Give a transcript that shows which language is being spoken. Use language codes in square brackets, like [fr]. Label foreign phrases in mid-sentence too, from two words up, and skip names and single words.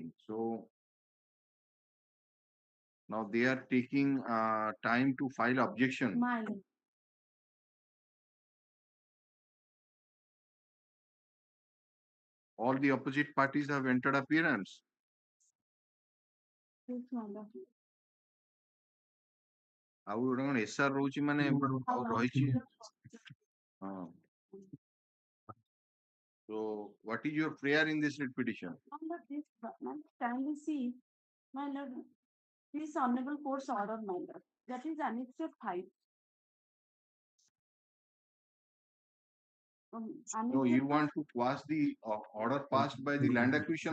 [en] So now they are taking time to file objection. Madam. All the opposite parties have entered appearance. Yes, madam. [or] ଆଉ ଗୋଟେ କଣ SR ରହୁଛି ମାନେ ଆଉ ରହିଛି. [en] So what is your prayer in this writ petition? Under this, madam, kindly see, my lord, this honorable court's order, my lord, that is annexure 5. No, you want to quash the order passed by the land acquisition